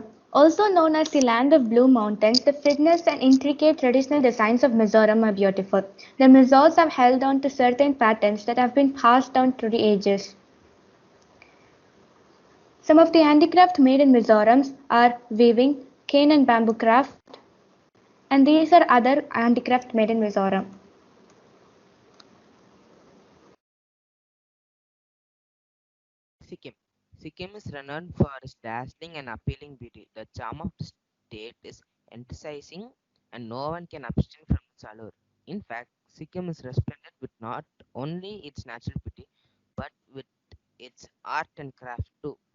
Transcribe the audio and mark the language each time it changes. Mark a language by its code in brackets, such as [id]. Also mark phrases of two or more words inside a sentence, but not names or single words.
[en] Also known as the land of blue mountains, the fitness and intricate traditional designs of Mizoram are beautiful. The Mizos have held on to certain patterns that have been passed down through the ages. Some of the handicraft made in Mizoram are weaving, cane and bamboo craft, and these are other handicraft made in Mizoram. Sikkim. Sikkim is renowned for its dazzling and appealing beauty. The charm of the state is enticing, and no one can abstain from its allure. In fact, Sikkim is resplendent with not only its natural beauty, but with its art and craft too.